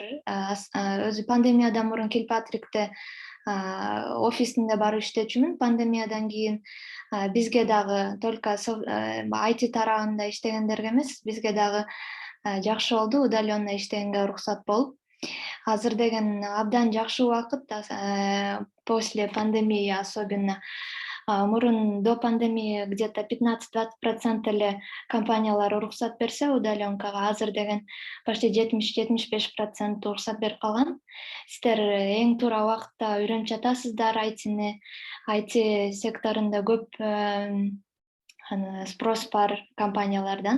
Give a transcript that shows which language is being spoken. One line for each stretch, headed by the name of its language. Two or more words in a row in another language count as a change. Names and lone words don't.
Kyrgyz: Өзү пандемиядан мурун Килпатрикте офисинде барып иштечүмүн. Пандемиядан кийин бизге дагы только IT тарабында иштегендерге эмес, бизге дагы жакшы болду, удаленно иштегенге уруксат болуп. Азыр деген абдан жакшы убакыт,
Russian: после пандемии особенно.
Kyrgyz: Мурун
Russian: до пандемии где-то
Kyrgyz: 15-20% эле компаниялар уруксат берсе удаленкага, азыр деген почти 70-75% уруксат берип калган. Сиздер эң туура убакытта үйрөнүп жатасыздар айтини. IT секторунда көп спрос бар компаниялардан.